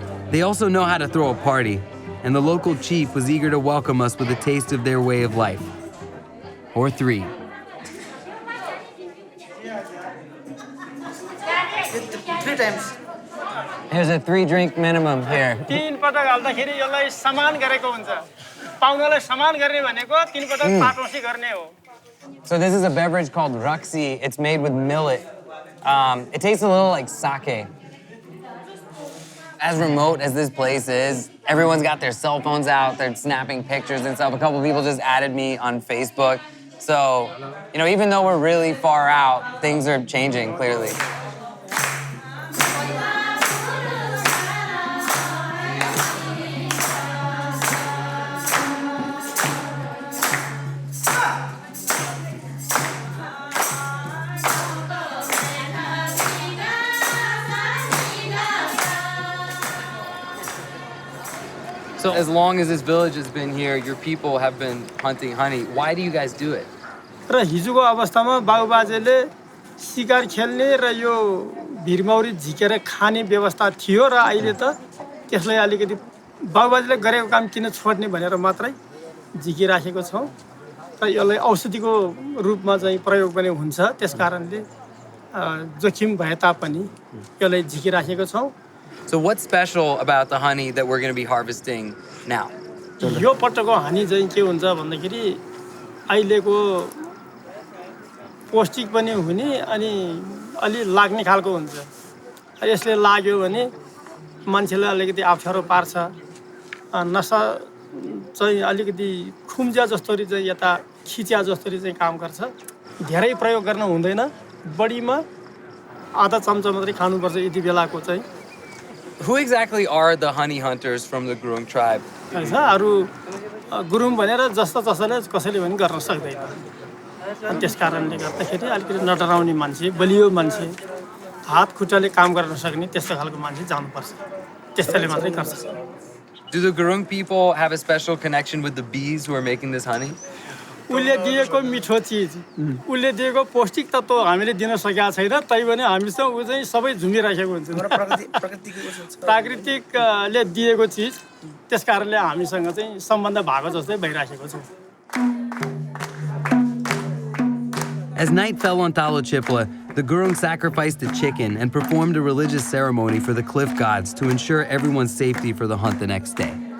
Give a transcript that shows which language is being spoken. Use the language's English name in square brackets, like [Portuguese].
[English] They also know how to throw a party, and the local chief was eager to welcome us with a taste of their way of life. Or 3. Three times. There's a 3-drink minimum here. [Nepali] 3 पटक हाल्दाखेरि यसलाई समान गरेको हुन्छ पाहुनालाई समान गर्ने भनेको 3 पटक पाटौसी गर्ने हो [English] So this is a beverage called Ruxi. It's made with millet. It tastes a little like sake. As remote as this place is, everyone's got their cell phones out, they're snapping pictures and stuff. A couple people just added me on Facebook. So, even though we're really far out, things are changing clearly. So as long as this village has been here, your people have been hunting honey. Why do you guys do it? [Nepali] र हिजोको अवस्थामा बाबुबाजेले शिकार खेल्ने र यो भिरमौरी झिकेर खाने व्यवस्था थियो र अहिले त त्यसलाई अलिकति बाबुबाजेले गरेको काम किन छोड्ने भनेर मात्रै झिकिराखेको छौँ र यसलाई औषधिको रूपमा चाहिँ प्रयोग पनि हुन्छ त्यसकारणले जोखिम भए तापनि यसलाई झिकिराखेको छौँ [English] So what's special about the honey that we're going to be harvesting now? [Nepali] यो पटकको हनी चाहिँ के हुन्छ भन्दाखेरि अहिलेको पौष्टिक पनि हुने अनि अलि लाग्ने खालको हुन्छ यसले लाग्यो भने मान्छेलाई अलिकति अप्ठ्यारो पार्छ नसा चाहिँ अलिकति खुम्जा जस्तोरी चाहिँ यता खिच्या जस्तोरी चाहिँ काम गर्छ धेरै प्रयोग गर्न हुँदैन बढीमा आधा चम्चा मात्रै खानुपर्छ यति बेलाको चाहिँ [English] Who exactly are the honey hunters from the Gurung tribe? [Nepali] अरू गुरुङ भनेर जस्ता जसले कसैले पनि गर्न सक्दैन अनि त्यसकारणले गर्दाखेरि अलिकति नडराउने मान्छे बलियो मान्छे हात खुट्टाले काम गर्न सक्ने त्यस्तो खालको मान्छे जानुपर्छ त्यस्तैले मात्रै गर्छ [English] Do the Gurung people have a special connection with the bees who are making this honey? [Nepali] उसले दिएको मिठो चिज उसले दिएको पौष्टिक तत्त्व हामीले दिन सकेका छैन तैपनि हामीसँग ऊ चाहिँ सबै झुमिराखेको हुन्छ प्राकृतिकले दिएको चिज त्यसकारणले हामीसँग चाहिँ सम्बन्ध भएको जस्तै भइराखेको छ [English] As night fell on Talochipla, the Gurung sacrificed a chicken and performed a religious ceremony for the cliff gods to ensure everyone's safety for the hunt the next day.